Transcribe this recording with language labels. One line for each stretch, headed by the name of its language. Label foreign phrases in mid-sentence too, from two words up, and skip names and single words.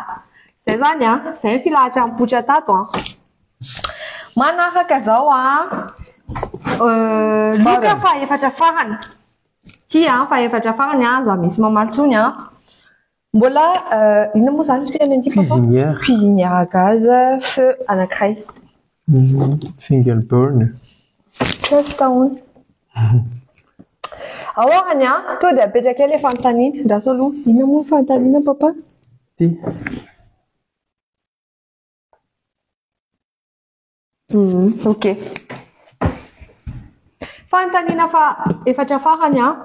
Malagasy: Zay zany zay ny filahatra mipoitra tato manaraka zao loka fa efatra farany. Ty fa efatra farany za misy mamantsony mbola inona moa zany fiteny an'ity cuisinière.
French: Cuisinière à gaz feu anankiray.
English: Single burn.
Malagasy: Tahony. Ahoana to dia apetraka ilay fanontaniana. Ndraso aloha inona moa fanontaniana papa? Ty. Ok. Fanontaniana fa efatra farany a.